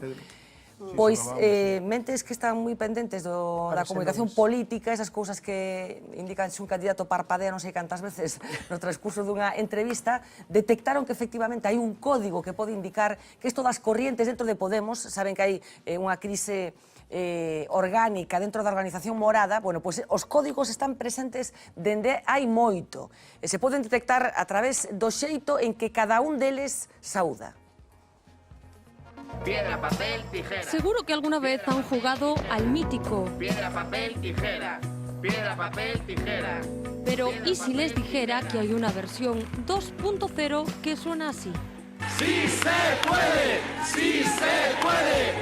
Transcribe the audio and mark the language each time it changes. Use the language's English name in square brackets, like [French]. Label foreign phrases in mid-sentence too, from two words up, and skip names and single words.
[Galician] Pois, mentes que están moi pendentes da comunicación política, esas cousas que indican se un candidato parpadea non sei cantas veces no transcurso dunha entrevista, detectaron que efectivamente hai un código que pode indicar que isto das corrientes dentro de Podemos, saben que hai unha crise orgánica dentro da organización morada, bueno, pois os códigos están presentes dende hai moito. Se poden detectar a través do xeito en que cada un deles saúda. [Spanish] Piedra, papel, tijera. Seguro que alguna vez han jugado al mítico. Piedra, papel, tijera. Piedra, papel, tijera. Pero ¿y si les dijera que hay una versión 2.0 que suena así? ¡Sí se puede! ¡Sí se puede!